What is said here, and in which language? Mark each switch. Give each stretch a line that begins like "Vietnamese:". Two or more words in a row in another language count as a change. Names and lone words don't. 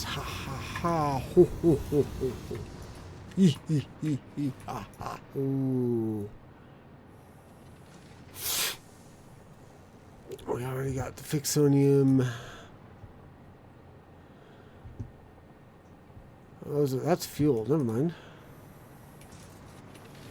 English: Ha ha ha. Ho ho ho ho ho. Hee hee hee hee ha ha. Ooh. We already got the fixonium. Oh, that's fuel. Never mind.